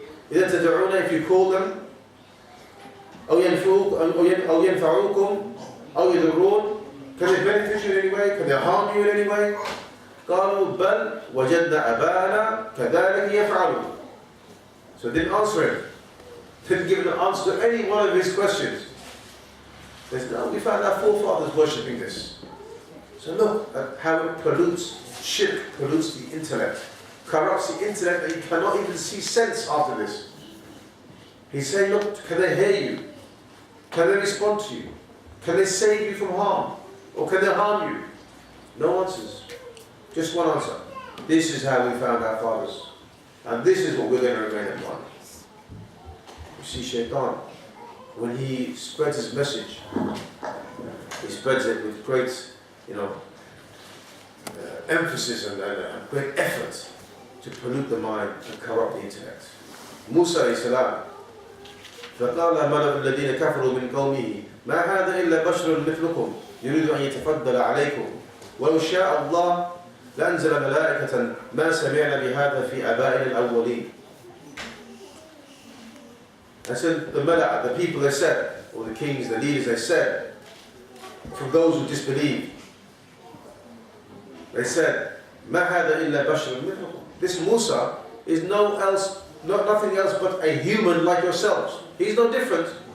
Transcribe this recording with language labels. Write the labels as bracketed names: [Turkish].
[Arabic] إذا تدعون, [English] if you call them, [Arabic] أو ينفعوكم أو يضرون, [English] can they benefit you in any way? Can they harm you in any way? [Arabic] قالوا بل وجدنا آباءنا كذلك يفعلون. [English] So they didn't answer him. Didn't give an answer to any one of his questions. They said, no, we found our forefathers worshipping this. So look at how it pollutes, shirk pollutes the intellect, corrupts the intellect, that you cannot even see sense after this. He's saying, look, can they hear you? Can they respond to you? Can they save you from harm? Or can they harm you? No answers. Just one answer. This is how we found our fathers. And this is what we're going to remain upon. You see, Shaitan, when he spreads his message, he spreads it with great, emphasis and great effort to pollute the mind and corrupt the intellect. [Arabic] Musa alayhi salam, فقال ملأ الذين كفروا من قومه ما هذا إلا بشر مثلكم يريد أن يتفضل عليكم ولو شاء الله لأنزل ملائكة ما سمعنا بهذا في آبائنا الأولين. [English] And so the people, they said, or the kings, the leaders, they said, from those who disbelieved, they said, [Arabic] ما هذا إلا بشر مثلكم. [English] This Musa is nothing else but a human like yourselves. He's no different.